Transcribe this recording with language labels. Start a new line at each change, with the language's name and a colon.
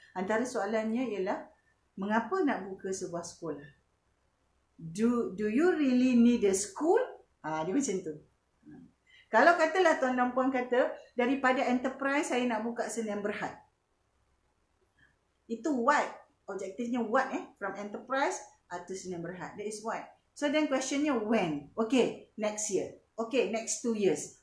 Malay: Antara soalannya ialah, mengapa nak buka sebuah sekolah?
English: Do you really need a school?
Malay: Dia macam tu. Kalau katalah tuan dan puan kata, daripada enterprise saya nak buka Sdn Bhd.
English: Itu what? Objektifnya what from enterprise to Sdn Bhd. That is what. So then questionnya when? Okay, next year. Okay, next 2 years.